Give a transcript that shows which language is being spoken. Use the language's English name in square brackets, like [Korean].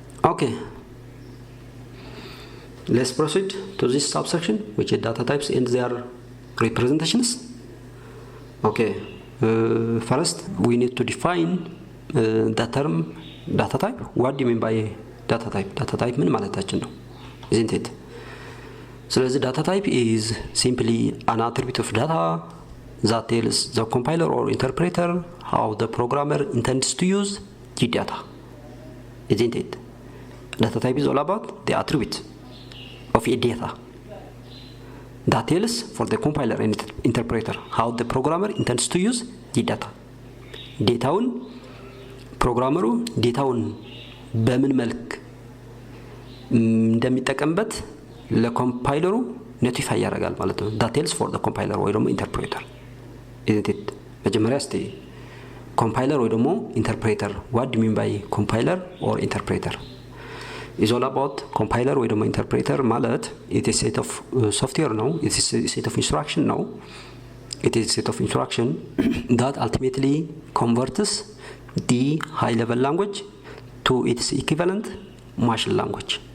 [English] Okay, let's proceed to this subsection, which is data types and their representations. Okay, first we need to define the term data type. What do you mean by data type? [Amharic] Data type ምን ማለታችን ነው? [English] Isn't it? So the data type is simply an attribute of data that tells the compiler or interpreter how the programmer intends to use the data. Isn't it? Data type is all about the attribute of a data that tells for the compiler and interpreter how the programmer intends to use the data. [Amharic] ዴታውን ፕሮግራመሩ ዴታውን በምን መልክ እንደሚጠቀምበት ለኮምፓይለሩ ኖቲፋይ ያደርጋል ማለት ነው። [English] that tells for the compiler [Amharic] ወይ ደግሞ interpreter. [English] Isn't it? [Amharic] መጀመሪያ እስቲ [English] compiler ወይ ደግሞ interpreter, what do you mean by compiler or interpreter? is all about compiler ወይ ደግሞ interpreter ማለት it is set of software ነው, it is set of instruction ነው, it is set of instruction that ultimately converts the high level language to its equivalent machine language.